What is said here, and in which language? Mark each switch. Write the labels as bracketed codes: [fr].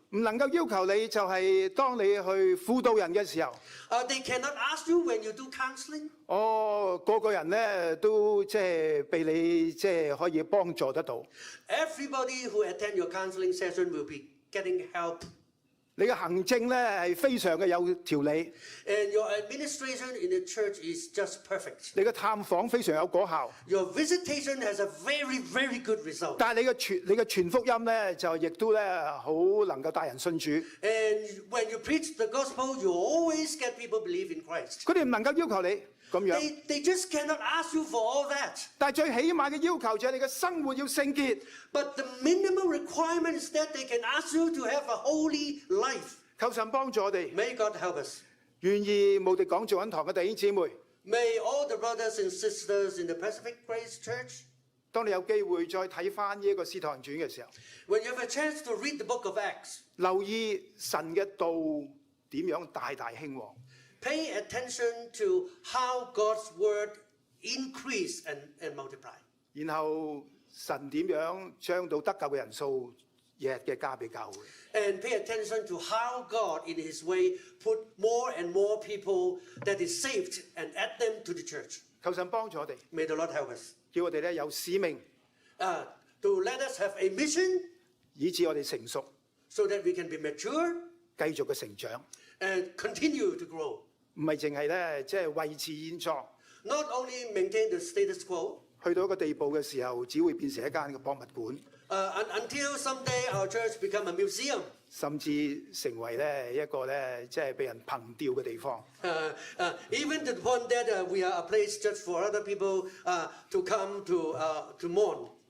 [yue] 唔能夠要求你就係當你去輔導人嘅時候， [en] They cannot ask you when you do counseling. [yue] 個個人咧都即係被你即係可以幫助得到。 [en] Everybody who attend your counseling session will be getting help. [yue] 你嘅行政咧係非常嘅有條理， [en] And your administration in the church is just perfect. [yue] 你嘅探訪非常有果效， [en] Your visitation has a very, very good result. [yue] 但係你嘅傳福音咧就亦都咧好能夠帶人信主。 [en] And when you preach the gospel, you always get people believe in Christ. [yue] 佢哋唔能夠要求你咁樣， [en] They just cannot ask you for all that. [yue] 但係最起碼嘅要求就係你嘅生活要聖潔。 [en] But the minimum requirement is that they can ask you to have a holy life. [yue] 求神幫助我哋， [en] May God help us. [yue] 願意無敵講做緊堂嘅弟兄姊妹， [en] May all the brothers and sisters in the Pacific Grace Church, [yue] 當你有機會再睇翻呢一個使徒行傳嘅時候， [en] when you have a chance to read the book of Acts, [yue] 留意神嘅道點樣大大興旺， [en] pay attention to how God's word increase and multiply. [yue] 然後神點樣將到得救嘅人數日日嘅加俾教會。 [en] And pay attention to how God, in His way, put more and more people that is saved and add them to the church. [yue] 求神幫助我哋， [en] May the Lord help us. [yue] 叫我哋咧有使命， [en] To let us have a mission [yue] 以致我哋成熟， [en] so that we can be mature [yue] 繼續嘅成長， [en] and continue to grow. [yue] 唔係淨係咧即係維持現狀， [en] Not only maintain the status quo, [yue] 去到一個地步嘅時候，只會變成一間嘅博物館， [en] until someday our church become a museum. [yue] 甚至成為咧一個咧即係被人憑吊嘅地方。 [en] Even to the point that we are a place just for other people to come to mourn.